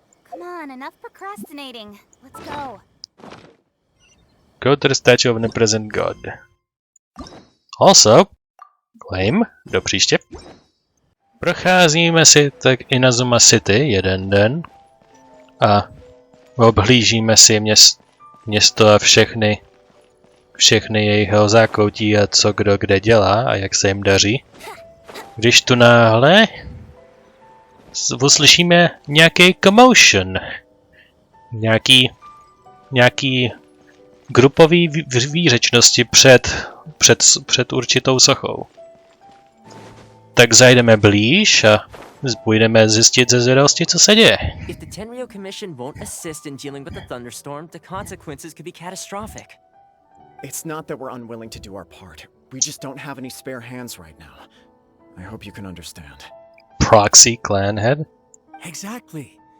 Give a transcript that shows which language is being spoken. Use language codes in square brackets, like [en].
[en] Come on, enough procrastinating. Let's go. Go to the statue of the present god. Also, claim [cs] do příště. Procházíme si tak Inazuma City jeden den a obhlížíme si město a všechny jeho zákoutí a co kdo kde dělá a jak se jim daří. Když tu náhle uslyšíme nějaký commotion. Nějaký grupový výřečnosti před určitou sochou. Tak zajdeme blíž a půjdeme zjistit ze zvědavosti, co se děje. [en] If the Tenryou Commission won't assist in dealing with the thunderstorm, the consequences could be catastrophic. It's not that we're unwilling to do our part. We just don't have any spare hands right now. I hope you can understand. Proxy clan head? Exactly.